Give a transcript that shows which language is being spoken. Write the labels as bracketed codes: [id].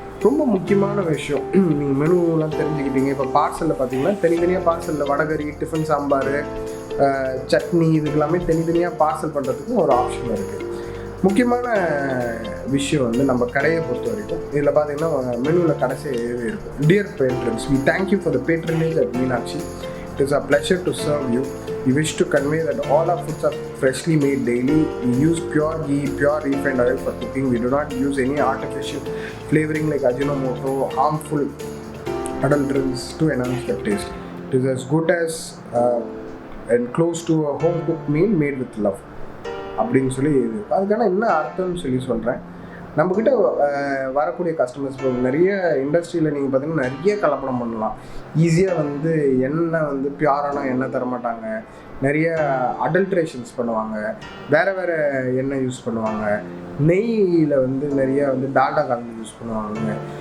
[ta] ரொம்ப முக்கியமான விஷயம், நீங்கள் மெனுலாம் தெரிஞ்சுக்கிட்டீங்க. இப்போ பார்சலில் பார்த்தீங்கன்னா தனித்தனியாக பார்சலில் வடகறி, டிஃபன் சாம்பார், சட்னி இதுக்கெல்லாமே தனித்தனியாக பார்சல் பண்ணுறதுக்கும் ஒரு ஆப்ஷன் இருக்குது. முக்கியமான விஷயம் வந்து நம்ம கடையை பொறுத்த வரைக்கும் இதில் பார்த்தீங்கன்னா மெனுவில் கடைசியாக எழுதி இருக்கும், [en] Dear patrons, we thank you for the patronage at Meenakshi. It is a pleasure to serve you. We wish to convey that all our foods are freshly made daily. We use pure ghee, pure refined oil for cooking. We do not use any artificial flavoring like Ajinomoto, harmful adulterants to enhance the taste. It is as good as and close to a home cooked meal made with love. [ta] அப்படின்னு சொல்லி இது அதுக்கான என்ன அர்த்தம்னு சொல்கிறேன். நம்மக்கிட்ட வரக்கூடிய customers இப்போ நிறைய இண்டஸ்ட்ரியில் நீங்கள் பார்த்தீங்கன்னா நிறைய கலப்படம் பண்ணலாம். ஈஸியாக வந்து எண்ணெய் வந்து பியூரான எண்ணெய் தரமாட்டாங்க, நிறைய அடல்ட்ரேஷன்ஸ் பண்ணுவாங்க, வேறு எண்ணெய் யூஸ் பண்ணுவாங்க, நெய்யில் வந்து நிறைய வந்து டால்டா கலந்து யூஸ் பண்ணுவாங்க.